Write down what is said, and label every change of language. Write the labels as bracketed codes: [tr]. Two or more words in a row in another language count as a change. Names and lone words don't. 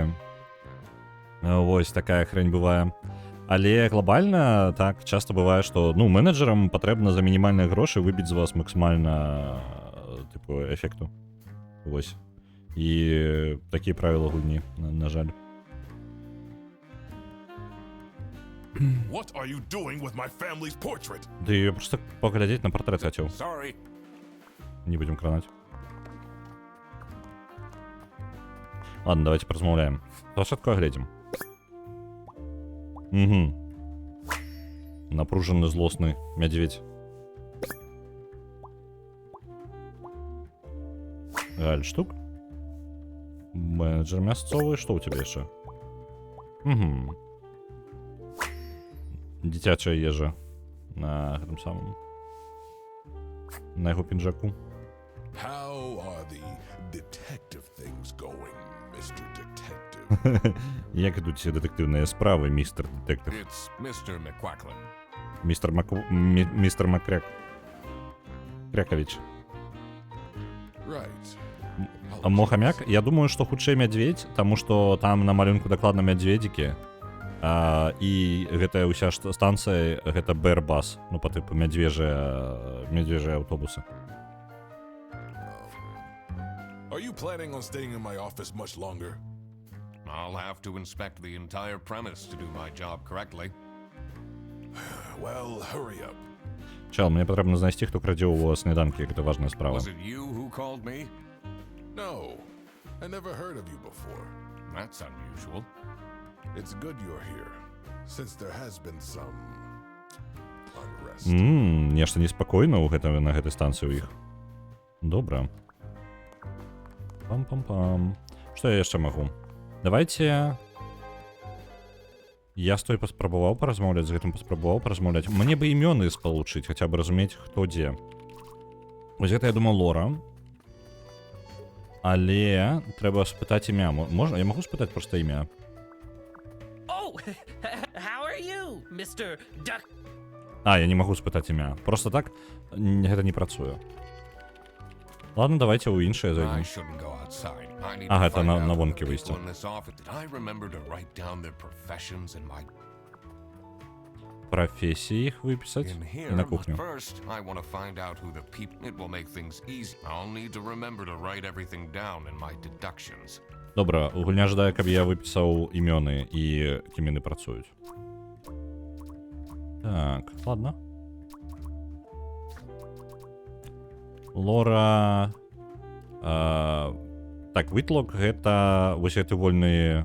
[be] Вось, такая хрень бывае. Але глобальна, так, часта бывае, што, ну, менеджерам патрэбна за мінімальныя грошы выбіць з вас максімальна, тыпу, эфекту. Вось. І такія правілы гульні, на жаль. [en] What are you doing with my family's portrait? [be] Ды я проста паглядзець на партрэт хацеў. [en] Sorry. [be] Не будзем кранаць. Ладно, давайте поразмаўляем. Спачатку оглядзім. Угу. Напружаны, злосны мядзведь. Гальштук. Менеджер мясцовы. Што ў цябе яшчэ? Угу. Дзіцячая ежа. На гэтым самым. На яго пінжаку. [en] How are the detective things going, Mr. Detective? [be] Як ідуць дэтэктыўныя справы, містер дэтэктыв? [en] It's Mr. McQuacklin. [be] Містер Макряк. Крякович. [en] Right. [be] А Мохамяк? Я думаю, што хутчэй мядзведь, таму што там на малюнку дакладна мядзведзікі. І гэтая ўся станцыя, гэта Бэрбас, ну па тыпу мядзвежыя аўтобусы. [en] Are you planning on staying in my office much longer? I'll have to inspect the entire premise to do my job correctly. Well, hurry up. [be] Чел, мне патрэбна знайсці, хто крадзе ў сніданкі, гэта важная справа. [en] Was it you who called me? No, I never heard of you before. That's unusual. It's good you're here, since there has been some unrest. [be] Нешта неспакойна на гэтай станцыі ў іх. Добра. Пам-пам-пам. Што я яшчэ магу? Давайте... Я з той паспрабаваў паразмаўляць, з гэтым паспрабаваў паразмаўляць. Мне бы імёны спалучыць, хаця бы разумець, хто дзе. Вось гэта, я думаю, Лора. Але трэба спытаць імя. Можна? Я магу спытаць проста імя? [en] Oh, how are you, Mr. Duck? [be] А, я не магу спытаць імя. Просто так гэта не працуе. Ладно, давайте ў іншае [en] I [be] зайдзем. [en] shouldn't go outside. I need [be] Ага, [en] to [ru] это [en] find [be] на [en] out who [be] вонке [en] the [be] выйсти. [en] people in this office. Did I remember to write down their professions and my... [be] Професії іх выпісаць [en] In [be] і [en] here, [be] на [en] but [be] кухню. [en] first, I want to find out who the people... It will make things easy. I'll need to remember to write everything down in my deductions. [be] Добра, гульня жадае, каб я выпісаў імёны і кім яны працуюць. Так, ладно. Лора... Так, Whitlock гэта вось гэты вольны...